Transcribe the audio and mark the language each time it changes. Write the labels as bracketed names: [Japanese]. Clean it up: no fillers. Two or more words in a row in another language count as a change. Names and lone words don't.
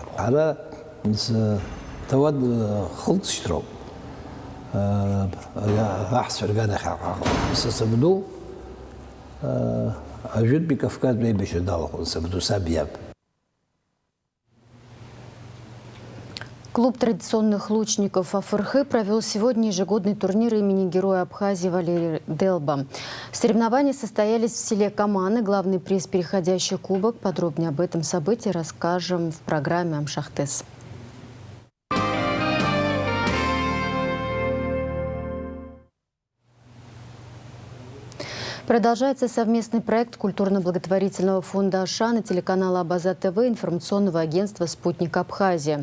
[Abkhazian] Ҳара ҭауад хылҵшьҭроуп. Аҳцәа рганахь сабду, ажәытәтәи Кавказтәи аибашьра далахәын, сабду саб иаб. [Russian] Клуб традиционных лучников АФРХ провел сегодня ежегодный турнир имени Героя Абхазии Валерия Делба. Соревнования состоялись в селе Каманы. Главный приз – переходящий кубок. Подробнее об этом событии расскажем в программе «Амшахтес». Продолжается совместный проект культурно-благотворительного фонда «Ашан» и телеканала «Абаза-ТВ» информационного агентства «Спутник Абхазия».